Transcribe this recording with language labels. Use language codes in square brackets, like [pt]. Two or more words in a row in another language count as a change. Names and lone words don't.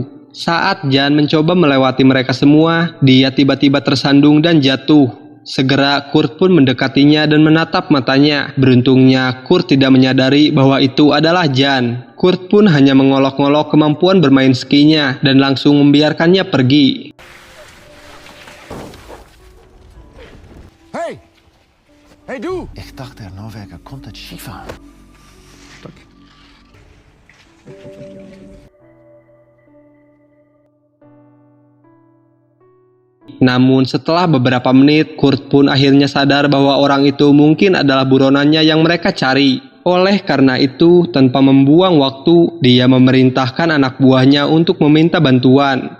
[id] Saat Jan mencoba melewati mereka semua, dia tiba-tiba tersandung dan jatuh. Segera Kurt pun mendekatinya dan menatap matanya. Beruntungnya Kurt tidak menyadari bahwa itu adalah Jan. Kurt pun hanya mengolok-ngolok kemampuan bermain skinya dan langsung membiarkannya pergi. [de] Hey! Hey du! Ich dachte, der Norweger konnte Skifahren. [id] Namun setelah beberapa menit, Kurt pun akhirnya sadar bahwa orang itu mungkin adalah buronannya yang mereka cari. Oleh karena itu, tanpa membuang waktu, dia memerintahkan anak buahnya untuk meminta bantuan.